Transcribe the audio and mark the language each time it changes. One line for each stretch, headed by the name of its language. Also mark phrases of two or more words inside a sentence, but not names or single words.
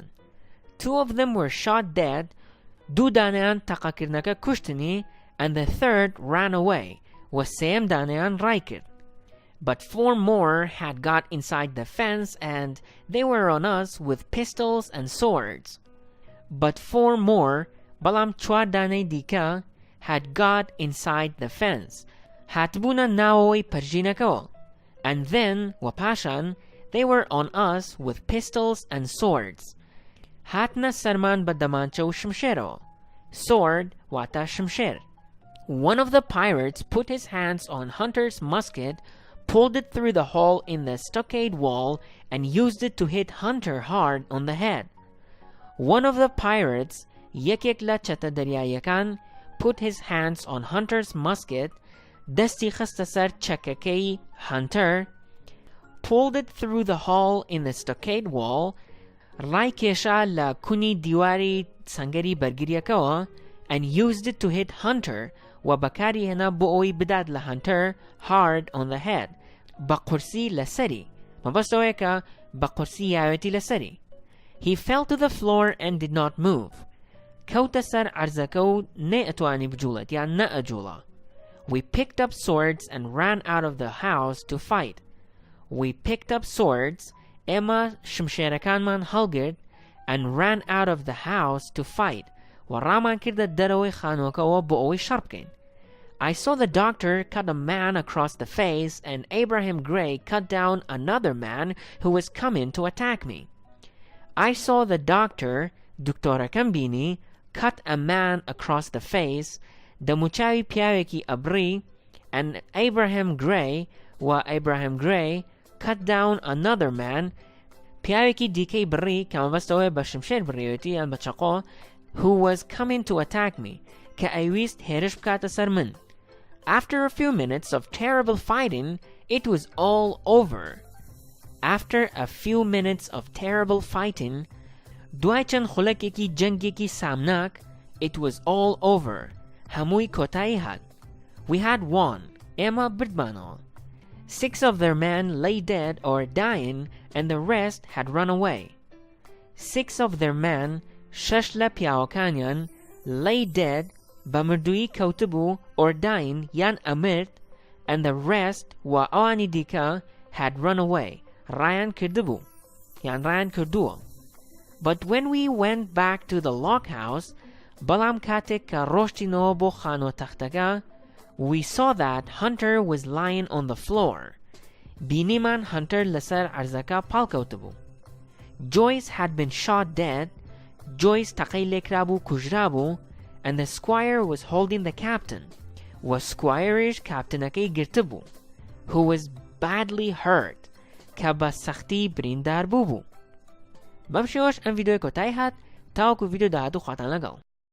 English: 2 of them were shot dead, 2
Central Kurdish: دانیان تەقەکردنەکە کوشتنی,
English: and the third ran away,
Central Kurdish: و سێم دانیان ڕای کرد.
English: But 4 more had got inside the fence and they were on us with pistols and swords. But 4 more,
Central Kurdish: بەڵام 4 دانەی دیکە,
English: had got inside the fence,
Central Kurdish: هاتبوونە ناوەوەی پەرژینەکەوە.
English: And then, وپاشان, they were on us with pistols and swords.
Central Kurdish: هاتنە سەرمان بە دەمانچە و شمشێرەوە. Sword واتە شمشێر.
English: One of the pirates put his hands on Hunter's musket, pulled it through the hole in the stockade wall, and used it to hit Hunter hard on the head. One of the pirates,
Central Kurdish: یەکێک لە چەتە دەریاییەکان,
English: put his hands on Hunter's musket,
Central Kurdish: دەستی خستە سەر چەکەکەی
English: Hunter, pulled it through the hole in the stockade wall,
Central Kurdish: ڕای کێشا لە کونی دیواری سەنگەری بەرگریەکەوە,
English: and used it to hit Hunter,
Central Kurdish: و بەکاری هێنا بۆ ئەوەی بدات لە Hunter
English: hard on the head,
Central Kurdish: بە قورسی لەسەری, مەبەستەوەیە کە بە قورسی یاوێتی لەسەری.
English: He fell to the floor and did not move.
Central Kurdish: کەوتە سەر عەرزەکە و نەئەتوانی بجوڵێت یان نەئەجوڵە.
English: We picked up swords and ran out of the house to fight. We picked up swords,
Central Kurdish: ئێمە شمشێرەکانمان هەڵگرت,
English: and ran out of the house to fight,
Central Kurdish: و ڕامان کردە دەرەوەی خانووەکەوە بۆ ئەوەی شەڕ بکەین.
English: I saw the doctor cut a man across the face and Abraham Grey cut down another man who was coming to attack me. I saw the doctor,
Central Kurdish: دکتۆرەکەم بینی,
English: cut a man across the face,
Central Kurdish: دەموچاوی پیاوێکی ئەبڕی,
English: and Abraham Grey, و Abraham Grey, cut down another man,
Central Kurdish: پیاوێکی دیکەی بڕی کە مەبەستەوەی بە شمشێر بڕیەوەتی یان بە چەقۆ,
English: who was coming to attack me,
Central Kurdish: کە ئەیویست هێرش بکاتە سەر من.
English: After a few minutes of terrible fighting, it was all over. After a few minutes of terrible fighting,
Central Kurdish: دوای چەند خولەکێکی جەنگێکی سامناک,
English: it was all over.
Central Kurdish: هەمووی کۆتایی هات.
English: We had won.
Central Kurdish: ئێمە بردمانەوە.
English: 6 of their men lay dead or dying, and the rest had run away. 6 of their men,
Central Kurdish: 6 لە پیاوەکانیان,
English: lay dead,
Central Kurdish: بە مردووی کەوتبوو,
English: or dying,
Central Kurdish: یان ئەمرد,
English: and the rest,
Central Kurdish: و ئەوانی دیکە,
English: had run away,
Central Kurdish: ڕایان کردبوو, یان ڕایان کردووە.
English: But when we went back to the log house,
Central Kurdish: بەڵام کاتێک کە ڕۆشتینەوە بۆ خانووە تەختەکە,
English: we saw that Hunter was lying on the floor.
Central Kurdish: بینیمان Hunter لەسەر عەرزەکە پاڵکەوتبوو.
English: Joyce had been shot dead.
Central Kurdish: Joyce تەقەی لێکرابوو کوژرابوو,
English: and the squire was holding the captain.
Central Kurdish: و squireish کاپتنەکەی گرتبوو,
English: who was badly hurt,
Central Kurdish: کە بە سەختی بریندار بوو. بەم شێوەش ئەم ڤیدیۆی کۆتایی هات. تاوەکو ڤیدیۆ داهاتوو خواتان لەگەڵ.